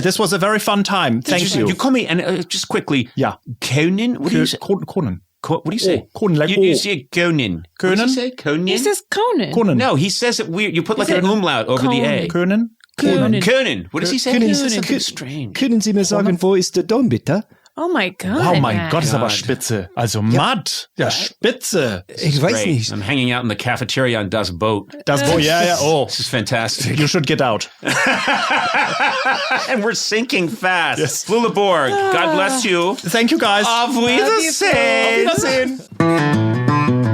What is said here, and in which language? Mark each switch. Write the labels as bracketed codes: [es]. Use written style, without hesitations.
[en] This was a very fun time. Thank you. You call me, and just quickly, Conan? What do you say? Conan. What do you say? Conan, like you say Conan. What does he say? Conan? He says Conan. Conan. No, he says it weird. You put like an umlaut over the A. Conan. Conan. What does he say? Conan. He says something strange. [de] Können Sie mir sagen, wo ist der Dom, bitte? [en] Oh my God. [de] Oh mein Gott, ist aber spitze. Also Matt. Ja, spitze. Ich weiß nicht. [en] I'm hanging out in the cafeteria on Das Boat. Das Boot, yeah. Oh. This is fantastic. You should get out. And we're sinking fast. Yes. Flula Borg, God bless you. Thank you, guys. [de] Auf Wiedersehen. Auf Wiedersehen.